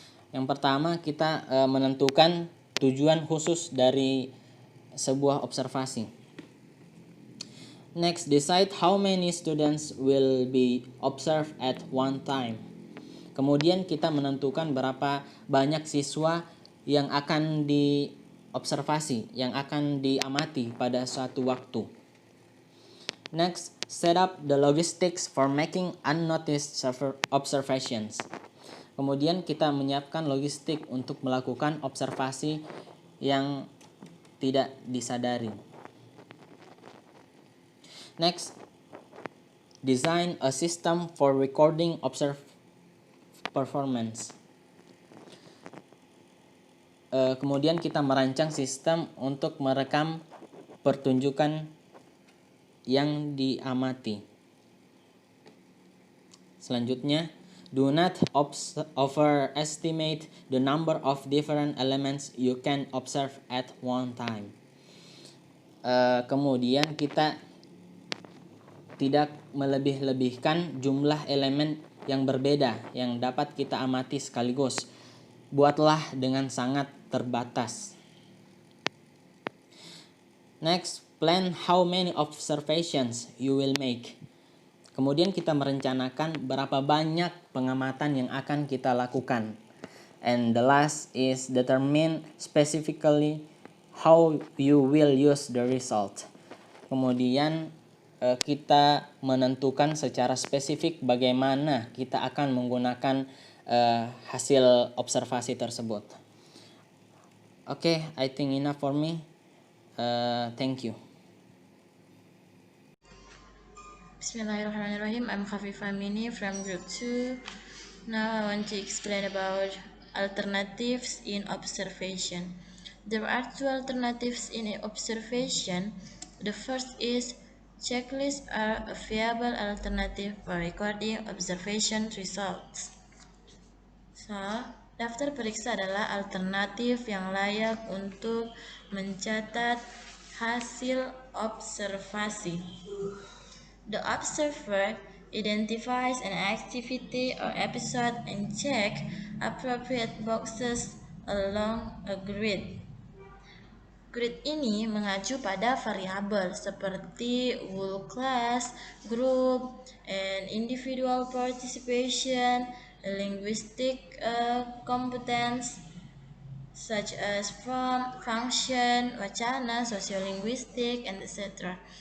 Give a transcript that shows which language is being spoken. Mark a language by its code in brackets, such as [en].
[id] Yang pertama, kita menentukan tujuan khusus dari sebuah observasi. [en] Next, decide how many students will be observed at one time. [id] Kemudian kita menentukan berapa banyak siswa yang akan diobservasi, yang akan diamati pada suatu waktu. [en] Next, set up the logistics for making unnoticed observations. [id] Kemudian kita menyiapkan logistik untuk melakukan observasi yang tidak disadari. [en] Next, design a system for recording performance. [id] Kemudian kita merancang sistem untuk merekam pertunjukan yang diamati. Selanjutnya, [en] do not overestimate the number of different elements you can observe at one time. [id] Kemudian kita tidak melebih-lebihkan jumlah elemen yang berbeda yang dapat kita amati sekaligus. Buatlah dengan sangat terbatas. [en] Next, plan how many observations you will make. [id] Kemudian kita merencanakan berapa banyak pengamatan yang akan kita lakukan. [en] And the last is determine specifically how you will use the result. [id] Kemudian kita menentukan secara spesifik bagaimana kita akan menggunakan hasil observasi tersebut. [en] Okay, I think enough for me. Thank you. [ar] Bismillahirrahmanirrahim. [en] I'm Khafifah Mini from Group 2. Now I want to explain about alternatives in observation. There are two alternatives in observation. The first is checklists are a viable alternative for recording observation results. [id] So, daftar periksa adalah alternatif yang layak untuk mencatat hasil observasi. [en] The observer identifies an activity or episode and check appropriate boxes along a grid. [id] Grid ini mengacu pada variabel seperti [en] whole class, group, and individual participation, linguistic competence such as from, function, [id] wacana, [en] sociolinguistic, and etc.